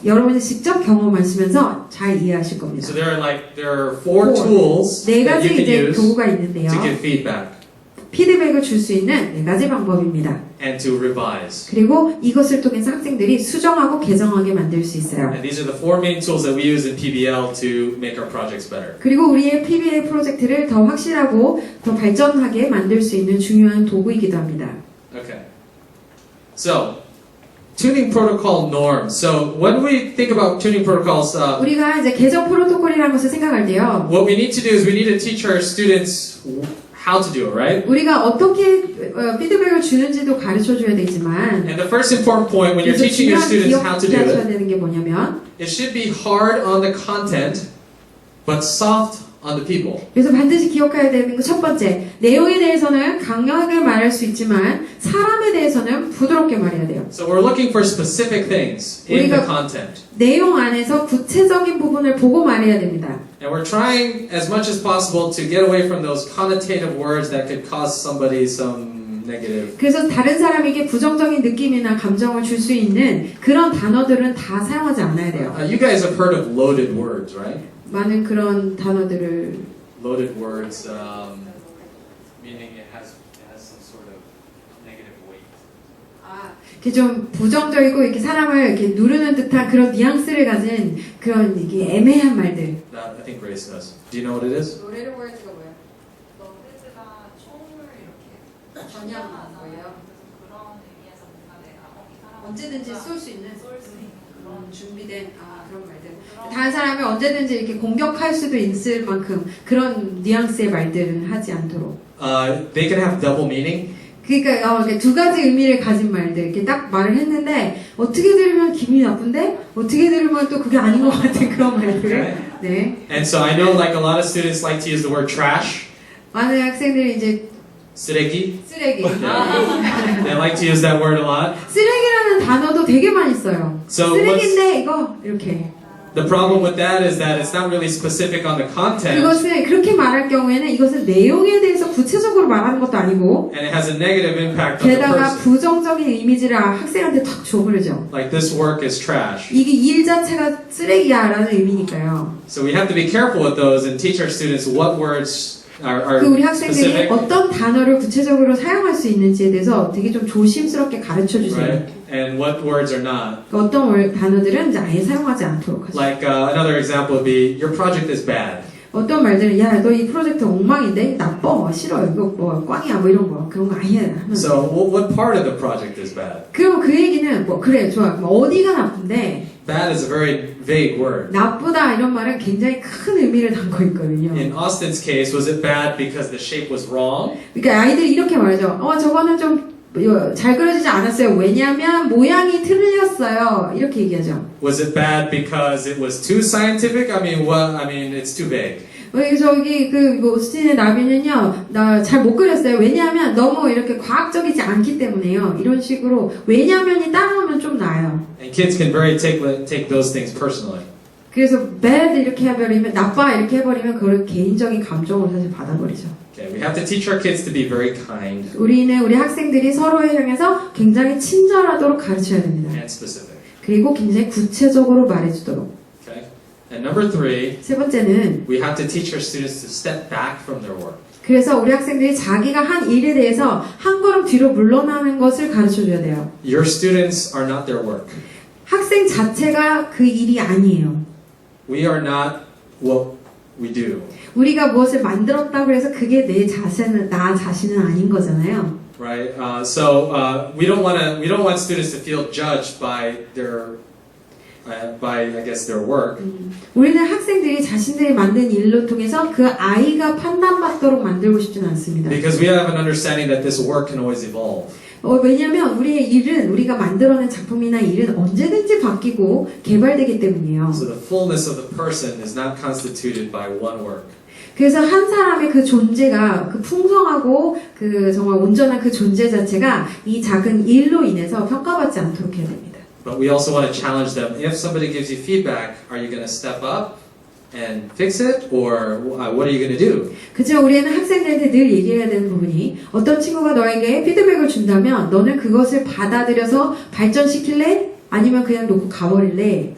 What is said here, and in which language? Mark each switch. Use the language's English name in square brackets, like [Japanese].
[Korean] 여러분이 직접 경험하시면서 잘 이해하실 겁니다. [English] So there are four tools [Korean] 네 [English] that [Korean] 가지 [English] you can [Korean] 이제 [English] use [Korean] 도구가 있는데요. [English] to give feedback [Korean] 피드백을 줄 수 있는 네 가지 방법입니다. [English] and to revise. [Korean] 그리고 이것을 통해서 학생들이 수정하고 개정하게 만들 수 있어요. [English] And these are the four main tools that we use in PBL to make our projects better. [Korean] 그리고 우리의 PBL 프로젝트를 더 확실하고 더 발전하게 만들 수 있는 중요한 도구이기도 합니다. [English] Okay. So, tuning protocol norms. So, when we think about tuning protocols, [Korean] 우리가 이제 개정 프로토콜이라는 것을 생각할 때요. [English] what we need to do is we need to teach our students how to do it, right? [Korean] 우리가 어떻게 피드백을 주는지도 가르쳐줘야 되지만 [English] And the first important point when you're [Korean] 그래서 [English] teaching your [Korean] 중요한 [English] students how to do [Korean] 기억해야 [English] it, [Korean] 되는 게 뭐냐면 [English] it should be hard on the content, but soft on the people. [Korean] 그래서 반드시 기억해야 되는 거 첫 번째, 내용에 대해서는 강하게 말할 수 있지만 사람에 대해서는 부드럽게 말해야 돼요. [English] So we're looking for specific things in the [Korean] 우리가- [English] content. [Korean] 내용 안에서 구체적인 부분을 보고 말해야 됩니다. [English] And we're trying as much as possible to get away from those connotative words that could cause somebody some negative. [Korean] 그래서 다른 사람에게 부정적인 느낌이나 감정을 줄 수 있는 그런 단어들은 다 사용하지 않아야 돼요. [English] You guys have heard of loaded words, right? [Korean] 많은 그런 단어들을 [English] Loaded words, meaning it has some sort of negative weight. [Korean] 이렇게 좀 부정적이고 이렇게 사람을 이렇게 누르는 듯한 그런 뉘앙스를 가진 그런 이게 애매한 말들. [English] I think Grace knows. Do you know what it is? [Korean] 노래를 월드가 뭐예요? 너드가 총을 이렇게 전향하는 거예요. 그런 의미에서 뭔가 내가 이 사람 언제든지 쏠 수 있는 쏠수 있는 그런 준비된 그런 말들. 다른 사람을 언제든지 이렇게 공격할 수도 있을 만큼 그런 뉘앙스의 말들은 하지 않도록. [English] They can have double meaning. [Korean] 그러니까 이렇게 두 가지 의미를 가진 말들 이렇게 딱 말을 했는데 어떻게 들으면 기분이 나쁜데 어떻게 들으면 또 그게 아닌 것 같은 그런 말들. 네. [English] And so I know like a lot of students like to use the word trash, [Korean] 많은 학생들이 이제 쓰레기. 쓰레기. [English] They like to use that word a lot. [Korean] 쓰레기라는 단어도 되게 많이 써요. [English] So [Korean] 쓰레기인데 이거 이렇게. [English] The problem with that is that it's not really specific on the content, [Korean] 그것을 그렇게 말할 경우에는 이것은 내용에 대해서 구체적으로 말하는 것도 아니고 [English] and it has a negative impact on the [Korean] 게다가 [English] person. [Korean] 부정적인 이미지를 학생한테 탁 줘버리죠. [English] Like this work is trash. [Korean] 이게 일 자체가 쓰레기야라는 의미니까요. [English] So we have to be careful with those and teach our students what words are [Korean] 그 우리 학생들이 [English] specific, [Korean] 어떤 단어를 구체적으로 사용할 수 있는지에 대해서 되게 좀 조심스럽게 가르쳐 주세요. [English] right? And what words are not. [Korean] 그러니까 어떤 단어들은 이제 아예 사용하지 않도록 하죠. [English] Like another example would be, your project is bad. [Korean] 어떤 말들은 야 너 이 프로젝트 엉망인데 나빠 싫어 이거 뭐 꽝이야 뭐 이런 거 그런 거 아예 하면 [English] So what part of the project is bad? [Korean] 그럼 그 얘기는 뭐 그래 좋아 뭐 어디가 나쁜데 [English] Bad is a very vague word. [Korean] 나쁘다 이런 말은 굉장히 큰 의미를 담고 있거든요. [English] In Austin's case, was it bad because the shape was wrong? [Korean] 그러니까 아이들이 이렇게 말하죠. 저거는 좀 잘 그려지지 않았어요. 왜냐하면 모양이 틀렸어요. 이렇게 얘기하죠. [English] Was it bad because it was too scientific? I mean, it's too vague. [Korean] 저기 그 오스틴의 나비는요, 나 잘 못 그렸어요. 왜냐하면 너무 이렇게 과학적이지 않기 때문에요. 이런 식으로 왜냐면이 따라오면 좀 나아요. [English] And kids can very take those things personally. [Korean] 그래서 bad 이렇게 해버리면 나빠 이렇게 해버리면 그걸 개인적인 감정으로 사실 받아버리죠. [English] Okay, we have to teach our kids to be very kind [Korean] 우리는 우리 학생들이 서로에 향해서 굉장히 친절하도록 가르쳐야 됩니다. [English] and specific. [Korean] 그리고 굉장히 구체적으로 말해주도록. [English] Okay. And number 3, [Korean] 세 번째는 [English] we have to teach our students to step back from their work. [Korean] 그래서 우리 학생들이 자기가 한 일에 대해서 한 걸음 뒤로 물러나는 것을 가르쳐줘야 돼요. [English] Your students are not their work. [Korean] 학생 자체가 그 일이 아니에요. [English] We are not what we do. [Korean] 우리가 무엇을 만들었다고 해서 그게 나 자신은 아닌 거잖아요. [English] Right. We don't want students to feel judged by I guess their work. [Korean] 우리는 학생들이 자신들이 만든 일로 통해서 그 아이가 판단받도록 만들고 싶지는 않습니다. [English] Because we have an understanding that this work can always evolve. [Korean] 왜냐하면 우리의 일은 우리가 만들어낸 작품이나 일은 언제든지 바뀌고 개발되기 때문이에요. [English] So the fullness of the person is not constituted by one work. [Korean] 그래서 한 사람의 그 존재가 그 풍성하고 그 정말 온전한 그 존재 자체가 이 작은 일로 인해서 평가받지 않도록 해야 됩니다. [English] But we also want to challenge them. If somebody gives you feedback, are you going to step up and fix it, or what are you going to do? [Korean] 그죠? 우리는 학생들한테 늘 얘기해야 되는 부분이 어떤 친구가 너에게 피드백을 준다면 너는 그것을 받아들여서 발전시킬래? 아니면 그냥 놓고 가버릴래?